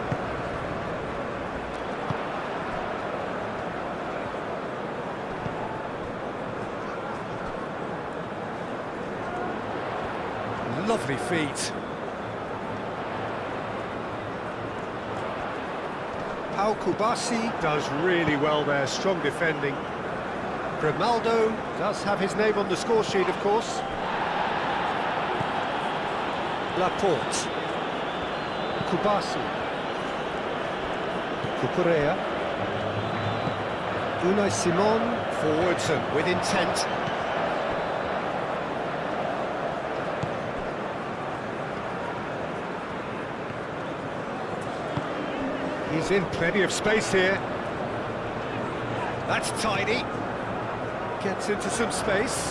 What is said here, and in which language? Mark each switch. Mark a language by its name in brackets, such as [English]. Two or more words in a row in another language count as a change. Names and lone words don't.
[English] Lovely feet. Pau Kubasi does really well there, strong defending. Grimaldo does have his name on the score sheet, of course. Laporte. Kubasi. Cucurella. Unai Simon. Forwards and with intent. He's in plenty of space here. That's tidy. Gets into some space.